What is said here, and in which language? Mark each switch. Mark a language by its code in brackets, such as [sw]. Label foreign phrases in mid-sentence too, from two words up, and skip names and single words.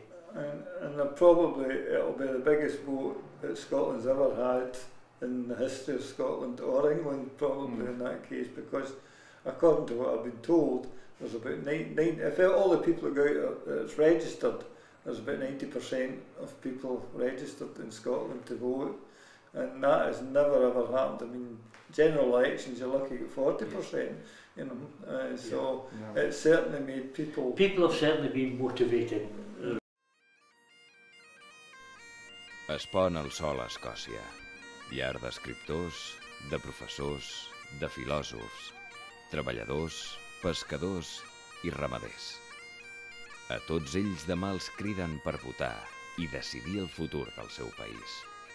[en] And probably it'll be the biggest vote that Scotland's ever had in the history of Scotland, or England probably in that case, because according to what I've been told, there's about if all the people go out that's registered, there's about 90% of people registered in Scotland to vote, and that has never ever happened. I mean, general elections you're looking at 40%. So it's certainly made people... People have certainly been motivated. [ca] Es pon el sol a Escòcia, llar d'escriptors, de professors, de filòsofs, treballadors, pescadors i ramaders. A tots ells demà els criden per votar i decidir el futur del seu país.